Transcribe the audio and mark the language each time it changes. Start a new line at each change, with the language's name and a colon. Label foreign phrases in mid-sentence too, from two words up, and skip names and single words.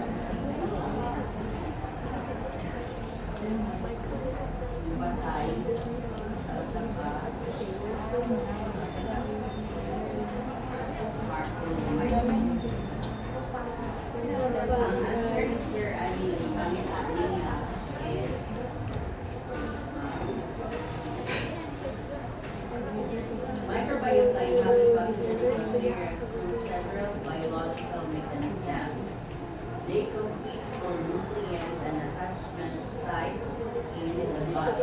Filipino: batay sa
English: harmful microbes.
Filipino: Ang answer ni Sir Ali pangit atin niya
English: is microbiota inhabit pathogenic bacteria through several biological mechanisms. They compete for nutrient and attachment sites in the body.